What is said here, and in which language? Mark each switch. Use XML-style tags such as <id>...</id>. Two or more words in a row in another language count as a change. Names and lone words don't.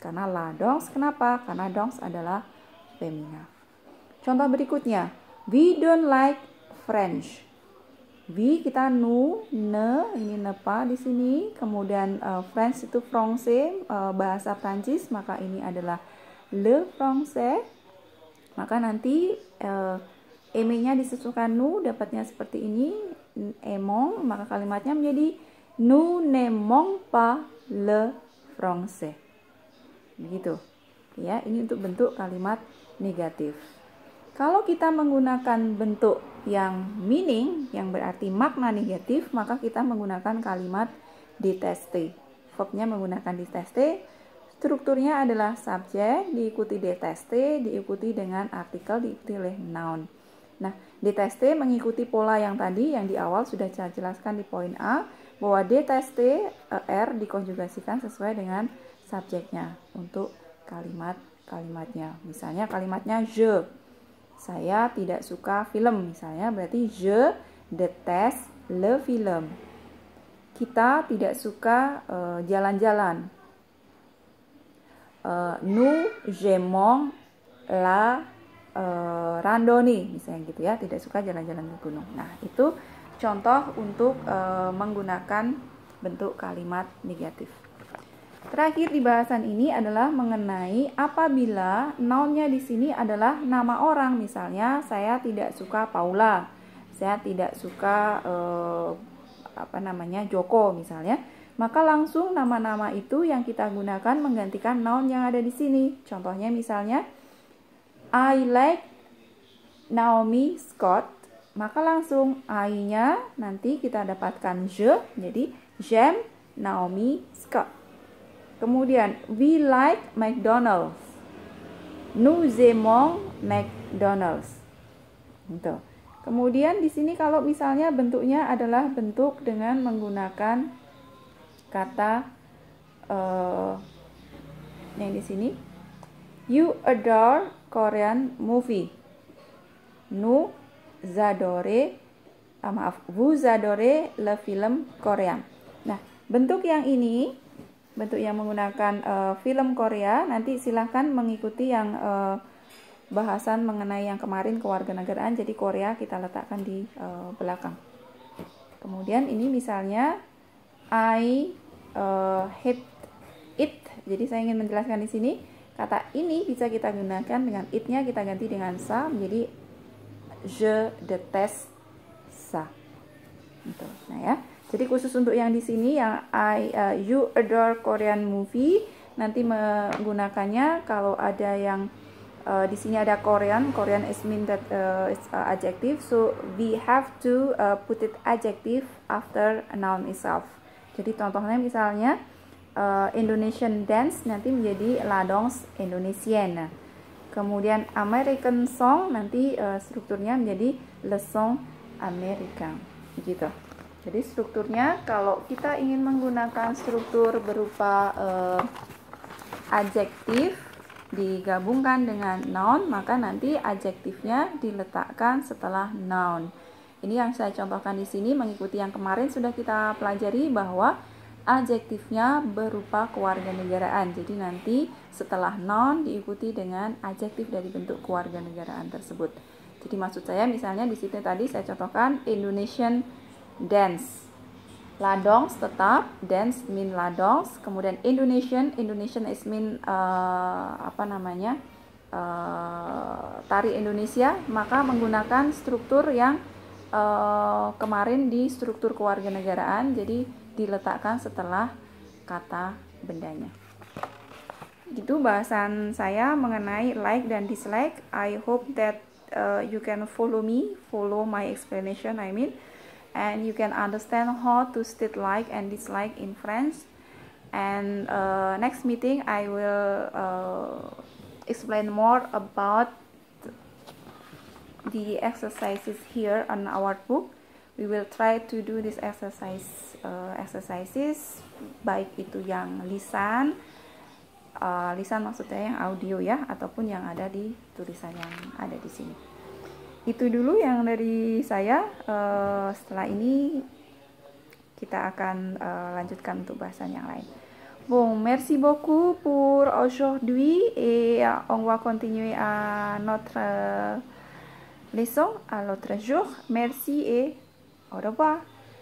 <id>Karena</id> <fr>la danse,</fr> <id>kenapa? Karena danse adalah femina. Contoh berikutnya,</id> <en>we don't like French.</en> <id>We kita nu, ne, ini</id> <fr>ne pas</fr> <id>di sini. Kemudian French itu français, bahasa Prancis, maka ini adalah</id> <fr>le français.</fr> <id>Maka nanti aimer-nya disesuaikan nu, dapatnya seperti ini, aimons, maka kalimatnya menjadi</id> <fr>nous n'aimons pas le français.</fr> <id>Begitu. Ya, ini untuk bentuk kalimat negatif. Kalau kita menggunakan bentuk yang meaning, yang berarti makna negatif, maka kita menggunakan kalimat détester. Verbnya menggunakan détester. Strukturnya adalah subjek, diikuti détester, diikuti dengan artikel, diikuti oleh noun. Nah, détester mengikuti pola yang tadi, yang di awal sudah saya jelaskan di poin A, bahwa détester, er dikonjugasikan sesuai dengan subjeknya untuk kalimatnya. Misalnya kalimatnya je, saya tidak suka film, misalnya berarti</id> <fr>je déteste le film.</fr> <id>Kita tidak suka jalan-jalan.</id> <fr>Nous aimons la randonnée,</fr> <id>misalnya gitu ya, tidak suka jalan-jalan ke gunung. Nah, itu contoh untuk menggunakan bentuk kalimat negatif. Terakhir di bahasan ini adalah mengenai apabila noun-nya di sini adalah nama orang. Misalnya saya tidak suka Paula, saya tidak suka Joko misalnya. Maka langsung nama-nama itu yang kita gunakan menggantikan noun yang ada di sini. Contohnya misalnya</id> <en>I like</en> <id>Naomi Scott. Maka langsung I-nya nanti kita dapatkan je, jadi j'aime Naomi Scott.</id> <en>Kemudian we like McDonald's.</en> <fr>Nous aimons McDonald's.</fr> <id>Gitu. Kemudian di sini kalau misalnya bentuknya adalah bentuk dengan menggunakan kata yang di sini,</id> <en>you adore Korean movie.</en> <fr>Nous vous adorez le film Korean.</fr> <id>Nah, bentuk yang ini, bentuk yang menggunakan film Korea, nanti silahkan mengikuti yang bahasan mengenai yang kemarin kewarganegaraan. Jadi Korea kita letakkan di belakang. Kemudian ini misalnya I hate it. Jadi saya ingin menjelaskan di sini kata ini bisa kita gunakan dengan it-nya kita ganti dengan sa menjadi</id> <fr>je déteste ça.</fr> <id>Gitu. Nah ya. Jadi khusus untuk yang di sini yang</id> <en>you adore Korean movie,</en> <id>nanti menggunakannya kalau ada yang di sini ada</id> <en>Korean is mean that it's adjective, so we have to put it adjective after a noun itself.</en> <id>Jadi contohnya misalnya</id> <en>Indonesian dance</en> <id>nanti menjadi</id> <fr>la danse indonesienne.</fr> <id>Kemudian</id> <en>American song</en> <id>nanti strukturnya menjadi</id> <fr>le song américain.</fr> <id>Gitu. Jadi strukturnya kalau kita ingin menggunakan struktur berupa adjektif digabungkan dengan noun, maka nanti adjektifnya diletakkan setelah noun. Ini yang saya contohkan di sini mengikuti yang kemarin sudah kita pelajari bahwa adjektifnya berupa kewarganegaraan. Jadi nanti setelah noun diikuti dengan adjektif dari bentuk kewarganegaraan tersebut. Jadi maksud saya misalnya di situ tadi saya contohkan</id> <en>Indonesian dance.</en> <id>Ladongs tetap,</id> <en>dance mean</en> <id>ladongs. Kemudian</id> <en>Indonesian is mean</en> <id>tari Indonesia, maka menggunakan struktur yang kemarin di struktur kewarganegaraan, jadi diletakkan setelah kata bendanya. Itu bahasan saya mengenai like dan dislike.</id> <en>I hope that you can follow my explanation, and you can understand how to state like and dislike in French. And next meeting I will explain more about the exercises here on our book. We will try to do this exercises,</en> <id>baik itu yang lisan maksudnya yang audio ya, ataupun yang ada di tulisan yang ada di sini. Itu dulu yang dari saya. Setelah ini kita akan lanjutkan untuk bahasan yang lain.</id> <fr>Bon, merci beaucoup pour aujourd'hui et on va continuer à notre leçon à l'autre jour. Merci et au revoir.</fr>